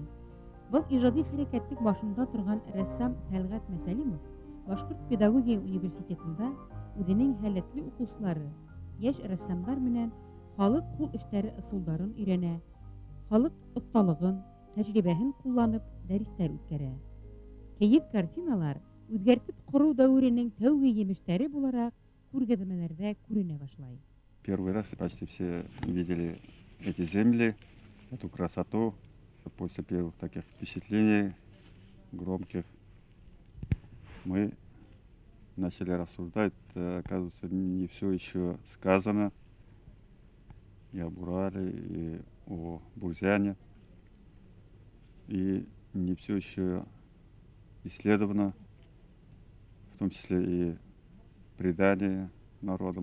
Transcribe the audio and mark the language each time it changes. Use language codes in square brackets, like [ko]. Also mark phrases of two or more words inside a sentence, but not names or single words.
[ba] Был ижади хәрәкәттең башында торған рәссам Тәлғәт Мәсәлимов Башҡорт педагогия университетында үҙенең һәләтле уҡыусылары, йәш рәссамдар менән халыҡ ҡул эштәре ысулдарын өйрәнә, халыҡ оҫталығын, тәжрибәһен ҡулланып дәрестәр үткәрә. Киез картиналар үҙгәртеп ҡороу дәүеренең тәүге емештәре булараҡ күргәҙмәләрҙә күренә башлай. [ru] Первый раз почти все видели эти земли, эту красоту. После первых таких впечатлений, громких, мы начали рассуждать, оказывается, не все еще сказано и об Урале, и о Бурзяне, и не все еще исследовано, в том числе и предание народа.